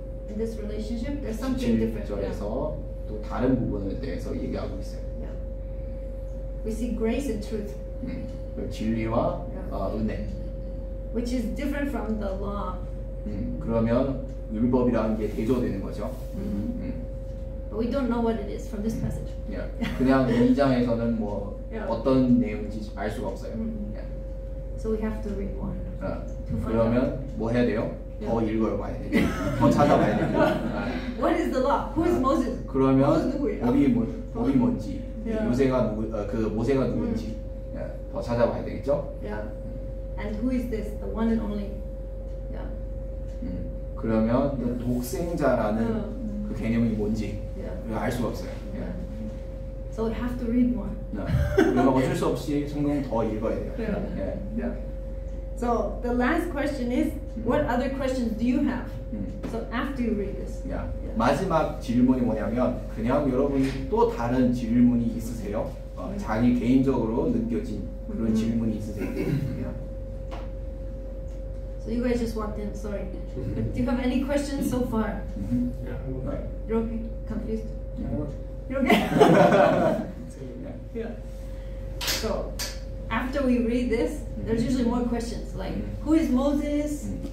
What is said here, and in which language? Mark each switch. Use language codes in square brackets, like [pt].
[en] In this relationship, there's something different. [ko] 17절에서 또 다른 부분에 대해서 얘기하고 있어요. [en] Yeah. We see grace and truth, [ko] 진리와 은혜. [en] which is different from the law. [ko] 그러면 율법이라는 게 대조되는 거죠. [en] But we don't know what it is from this passage. [ko] Yeah. 그냥 이 장에서는 뭐 [en] Yeah. [ko] 어떤 내용인지 알 수가 없어요. [en] Yeah. So we have to read more. [ko] 그러면 뭐 해야 돼요? 더 읽어봐야 돼요. 더 찾아봐야 돼요. [en] What is the law? Who is Moses? [ko] 그러면 누구예요? 법이 뭔지, [en] Yeah. [ko] 모세가 누군지 더 찾아봐야 되겠죠? [en] Yeah. And who is this? The one and only. Yeah. [ko] 그러면 그 독생자라는 그 개념이 뭔지 [en] Yeah. [ko] 알 수가 없어요. [en] So we have to read more. [ko] 그러면 어쩔 수 없이 성경 더 읽어야 돼요. [en] Yeah. Yeah. So the last question is, what other questions do you have? So after you read this. [ko] 야, 마지막 질문이 뭐냐면 그냥 여러분이 또 다른 질문이 있으세요? 자기 개인적으로 느껴진 그런 질문이 있으세요? [en] So you guys just walked in, sorry. But do you have any questions so far? You're okay? Confused? You're okay? Yeah. So after we read this, there's usually more questions like, who is Moses?